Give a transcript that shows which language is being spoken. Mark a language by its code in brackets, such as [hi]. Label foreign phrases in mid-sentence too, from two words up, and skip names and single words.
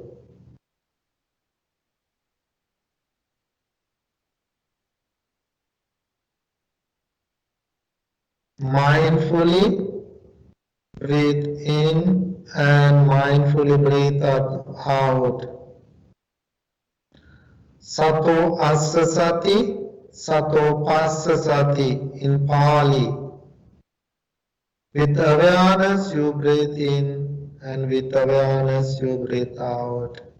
[en] Mindfully breathe in and mindfully breathe out. [pi] Sato assa sati, sato passa sati [en] in Pali. With awareness you breathe in and with awareness you breathe out.